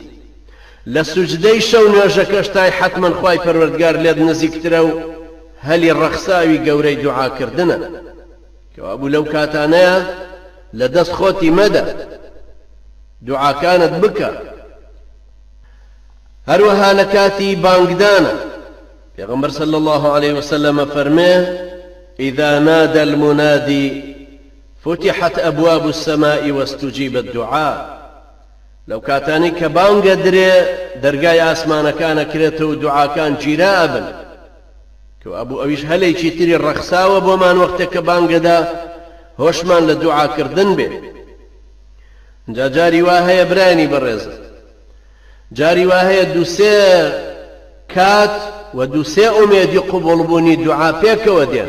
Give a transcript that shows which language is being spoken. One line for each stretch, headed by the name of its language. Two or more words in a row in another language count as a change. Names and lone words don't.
Central Kurdish: لە سوجدەی شەو نوێژەکەش تای حتمەن خوای پەروەردگار لێت نزیکترە و هەلی ڕەخساوی گەورەی دوعاکردنە، کەوابوو لەو کاتانەیە لە دەست خۆتی مەدە، دوعاکانت بکە. هەروەها لە کاتی بانگدانە پێغەمبەر
Arabic: صلی الله عليه وسلم فەرمێ: إذا نادى المنادي فتحت أبواب السماء واستجيب الدعاء.
Central Kurdish: لەو کاتانی کە بانگە درێ دەرگای ئاسمانەکانە کرێتەوە و دوعاکان گیرا ئەبن، کەوابوو ئەویش هەلێکی تری ڕەخساوە بۆمان وەختێک کە بانگەدا هۆشمان لە دوعاکردن بێ. جا جاری وا هەیە برانی بەڕێزە، جاری وا هەیە دووسێ کات و دووسێ ئومێدی قوبوڵبوونی دوعا پێکەوە دێن.